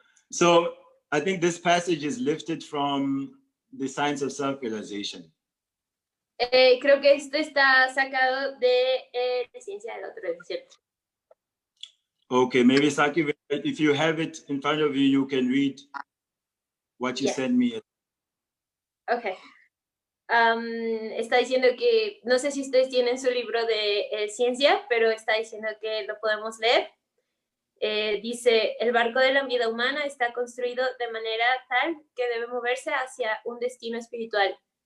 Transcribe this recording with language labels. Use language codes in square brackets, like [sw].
[en] So I think this passage is lifted from the Science of Self-Realization. [es] Creo que esto está sacado de Ciencia de la Autorrealización. [en] Okay, maybe Saki, if you have it in front of you, you can read what you sent me. Okay. [es] Está diciendo que, no sé si ustedes tienen su libro de ciencia, pero está diciendo que lo podemos leer. Dice, el barco de la vida humana está construido de manera tal que debe moverse hacia un destino espiritual.